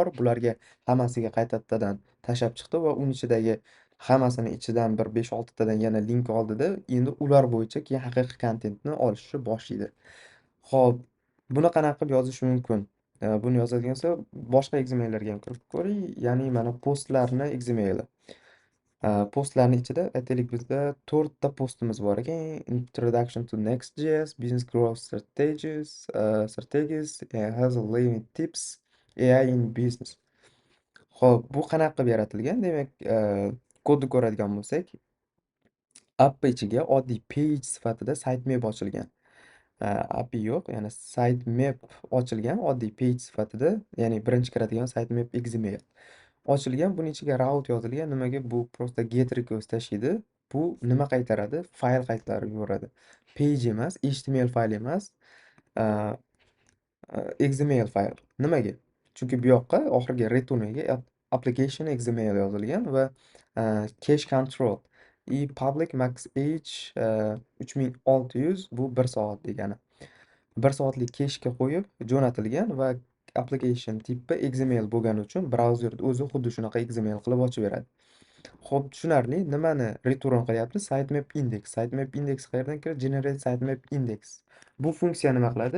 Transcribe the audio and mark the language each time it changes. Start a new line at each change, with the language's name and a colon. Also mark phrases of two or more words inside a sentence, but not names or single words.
Uzbek: Bularga hammasiga qaytadan tashlab chiqdi va uning ichidagi hammasini ichidan bir 5-6 tadan yana link oldida, endi ular bo'yicha keyin haqiqiy kontentni olishni boshlaydi. Xo'p, buni qanaqa qilib yozish mumkin? Buni yozadigan bo'lsa, boshqa XML'larga ham kirib ko'ring. Ya'ni mana postlarni XML'i. Postlarni ichida aytaylik, bizda 4 ta postimiz bor ekan. Introduction to Next.js, Business Growth Strategies, Hustle Living Tips, AI in Business. Xo'p, bu qanaqa qilib yaratilgan? Demak, kodni ko'radigan bo'lsak, app ichiga oddiy page sifatida sitemap ochilgan. API yo'q, ya'ni sitemap ochilgan oddiy page sifatida, ya'ni birinchi kiradigan sitemap XML ochilgan. Buning ichiga route yozilgan. Nimaga? Bu просто
English: get request
Uzbek: tashlaydi. Bu nima qaytaradi? Fayl qaytarib yuboradi. Page emas, HTML fayl emas, XML fayl. Nimaga? Chunki bu yoqqa oxirgi returniga
English: application XML
Uzbek: yozilgan va
English: cache control public max age 3600
Uzbek: bu 1 soat degani. 1 soatlik keshga qo'yib jo'natilgan va application tipi XML bo'lgani uchun brauzer o'zi xuddi shunaqa XML qilib ochaveradi. Xo'p, tushunarli. Nimani return qilyapti? Sitemap index. Sitemap index qayerdan keladi? Generate sitemap index. Bu funksiya nima qiladi?